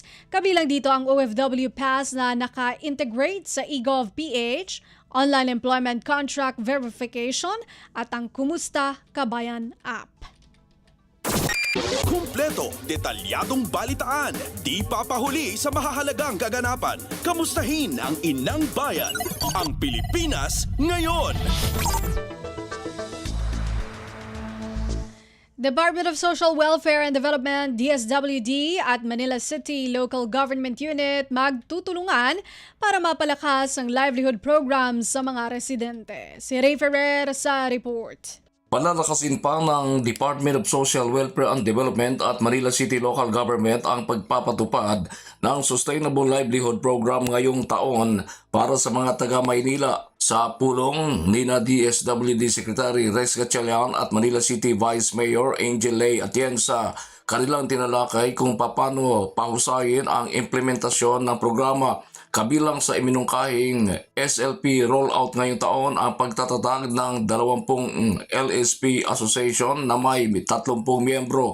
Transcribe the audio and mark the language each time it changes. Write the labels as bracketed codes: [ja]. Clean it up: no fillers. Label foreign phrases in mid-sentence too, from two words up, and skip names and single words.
[tl] Kabilang dito ang OFW Pass na naka-integrate sa eGov.ph, Online Employment Contract Verification at ang Kumusta Kabayan app. Kumpleto, detalyadong balitaan, di papahuli sa mahahalagang kaganapan. Kamustahin ang inang bayan, ang Pilipinas ngayon. Department of Social Welfare and Development, DSWD at Manila City Local Government Unit magtutulungan para mapalakas ang [en] livelihood program [tl] sa mga residente. Si Ray Ferrer sa report. Palalakasin pa ng Department of Social Welfare and Development at Manila City Local Government ang pagpapatupad ng Sustainable Livelihood Program ngayong taon para sa mga taga-Maynila sa pulong nina DSWD Secretary Res Gatchalian at Manila City Vice Mayor Angel Lay Atienza. Kanilang tinalakay kung paano pahusayin ang implementasyon ng programa. Kabilang sa iminungkahing SLP rollout ngayong taon ang pagtatatag ng 20 LSP Association na may 30 miyembro.